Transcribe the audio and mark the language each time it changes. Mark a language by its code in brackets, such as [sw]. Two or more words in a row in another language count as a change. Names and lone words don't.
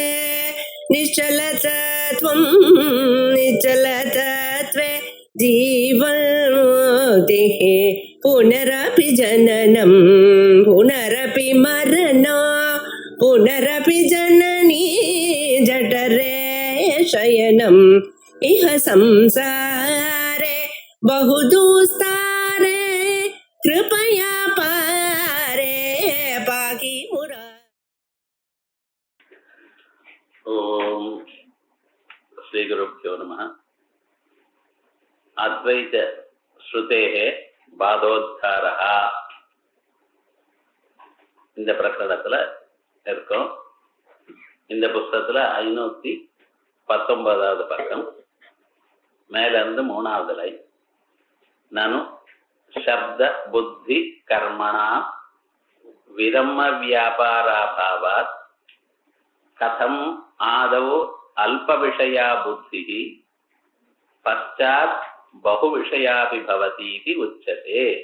[sa] निश्चलतत्वं निश्चलतत्वे जीवन्मुक्तिः पुनरपि जननं पुनरपि मरणं पुनरपि जननी जठरे शयनम् इह संसारे बहुदुस्तारे कृपया पारे पाहि मुरा। ओम श्री गुरुभ्यो नमः। अद्वैत श्रुतेः पादोद्धारः [ta] இந்த பிரகடனத்துல இருக்கும். இந்த புத்தகத்துல 519வது பக்கம் மேல இருந்து 3வது லைன். [sa] ननु शब्द बुद्धि कर्मणा विरम्य व्यापाराभावात् कथम् आदौ अल्प विषया बुद्धि पश्चात् बहु विषयापि भवति इति उच्यते.